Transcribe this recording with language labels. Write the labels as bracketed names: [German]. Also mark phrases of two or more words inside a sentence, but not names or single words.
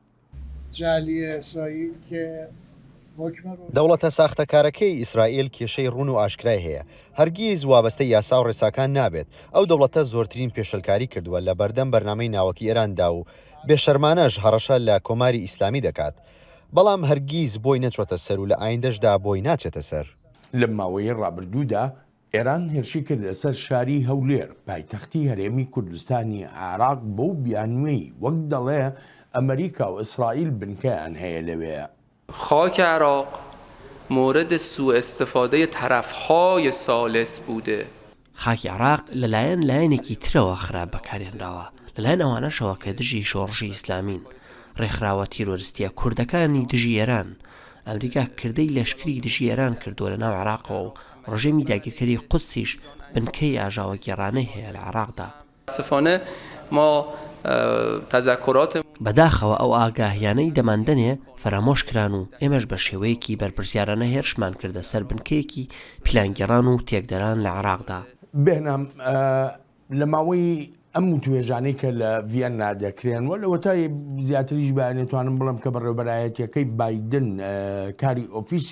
[Central Kurdish] دەوڵەتە ساختەکارەکەی ئیسرائیل کێشەی ڕوون و ئاشکرای هەیە هەرگیز وابەستە یاسا و ڕێساکان نابێت ئەو دەوڵەتە زۆرترین پێشەلکاری کردووە لە بەردەم بەرنامەی ناوەکی ئێراندا و بێشەرمانەش هەڕەشە لە کۆماری ئیسلامی دەکات بەڵام هەرگیز بۆی نەچۆتە سەر و لە ئایندەشدا بۆی ناچێتە سەر. لە ماوەی ڕابردوودا ئێران هێرشی کرد لەسەر شاری هەولێر پایتەختی هەرێمی کوردستانی عێراق بەو بیانوێی وەک دەڵێ ئەمریکا و ئیسرائیل بنکەیان هەیە لەوێ. [Persian] خاک عراق مورد سوء استفاده طرفهای ثالث بوده. [Central Kurdish] خاکی عراق لەلایەن لایەنێکی ترەوە خراپ بەکارهێنراوە لەلایەن ئەوانەشەوە کە دژی شۆڕژی ئیسلامین ڕێکخراوە تیرۆریستیە کوردەکانی دژی ئێران ئەمریکا کردەی لەشکری دژی ئێران کردووە لە ناو عێراقەوە و ڕژێمی داگیرکەری قودسیش بنکەی ئاژاوە گێڕانەی هەیە لە عێراقدا. [Persian] متاسفانه ما تذکرات [Central Kurdish] بەداخەوە ئەو ئاگاهیانەی دەماندنێ فەرامۆش کران و ئێمەش بە شێوەیەکی بەرپرسیارانە هێرشمان کردە سەر بنکەیەکی پلانگەڕان و تێکدەران لە عێراقدا. بێنام لە ماوەی ئەم توێژانەی کە لە ڤیەنا دەکرێن و لەوە تا زیاتریش بەیانێتوانم بڵم کە بەڕێوەبەرایەتیەکەی بایدن کاری ئۆفیسی